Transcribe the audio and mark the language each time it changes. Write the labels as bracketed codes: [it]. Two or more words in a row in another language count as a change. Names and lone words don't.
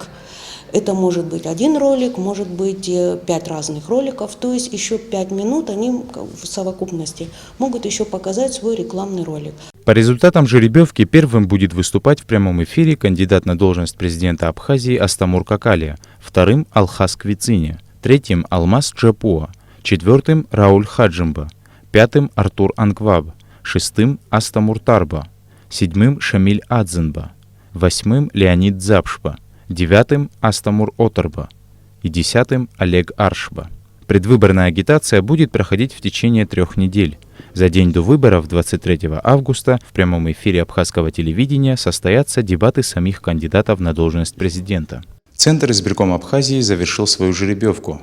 [ru] Это может быть 1 ролик, может быть 5 разных роликов, то есть еще 5 минут они в совокупности могут еще показать свой рекламный ролик. По результатам жеребьевки первым будет выступать в прямом эфире кандидат на должность президента Абхазии Астамур Какалия, вторым – Алхас Квицине, третьим – Алмаз Джапуа, четвертым – Рауль Хаджимба, пятым – Артур Ангваб, шестым – Астамур Тарба, седьмым – Шамиль Адзенба, восьмым – Леонид Запшба, девятым – Астамур Отарба и 10-м – Олег Аршба. Предвыборная агитация будет проходить в течение 3 недель. За день до выборов, 23 августа, в прямом эфире абхазского телевидения состоятся дебаты самих кандидатов на должность президента. Центр избиркома Абхазии завершил свою жеребьевку.